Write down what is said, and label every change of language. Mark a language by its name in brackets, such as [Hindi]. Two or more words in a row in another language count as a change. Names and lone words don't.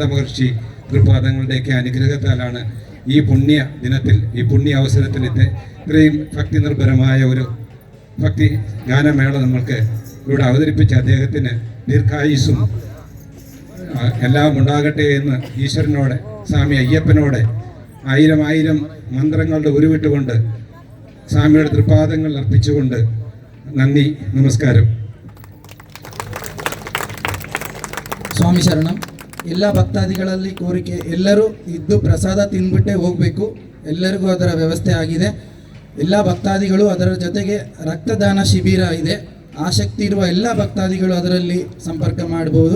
[Malayalam] മഹർഷി തൃപ്പാദങ്ങളുടെയൊക്കെ അനുഗ്രഹത്താലാണ് ഈ പുണ്യ ദിനത്തിൽ, ഈ പുണ്യ അവസരത്തിൽ ഇത്രയും ഭക്തി നിർഭരമായ ഒരു ഭക്തി ഗാനമേള നമ്മൾക്ക് ഇവിടെ അവതരിപ്പിച്ച അദ്ദേഹത്തിന് ദീർഘായുസ്സും എല്ലാം ഉണ്ടാകട്ടെ എന്ന് ഈശ്വരനോട്, സ്വാമി അയ്യപ്പനോട് 1000 മന്ത്രങ്ങളുടെ ഉരുവിട്ടുകൊണ്ട് സ്വാമിയുടെ തൃപാദങ്ങൾ അർപ്പിച്ചുകൊണ്ട് നന്ദി, നമസ്കാരം. [Kannada] ಸ್ವಾಮಿ ಶರಣಂ. ಎಲ್ಲ ಭಕ್ತಾದಿಗಳಲ್ಲಿ ಕೋರಿಕೆ, ಎಲ್ಲರೂ ಇದ್ದು ಪ್ರಸಾದ ತಿಂದ್ಬಿಟ್ಟೆ ಹೋಗಬೇಕು. ಎಲ್ಲರಿಗೂ ಅದರ ವ್ಯವಸ್ಥೆ ಆಗಿದೆ. ಎಲ್ಲ ಭಕ್ತಾದಿಗಳು, ಅದರ ಜೊತೆಗೆ ರಕ್ತದಾನ ಶಿಬಿರ ಇದೆ. ಆಸಕ್ತಿ ಇರುವ ಎಲ್ಲ ಭಕ್ತಾದಿಗಳು ಅದರಲ್ಲಿ ಸಂಪರ್ಕ ಮಾಡಬಹುದು.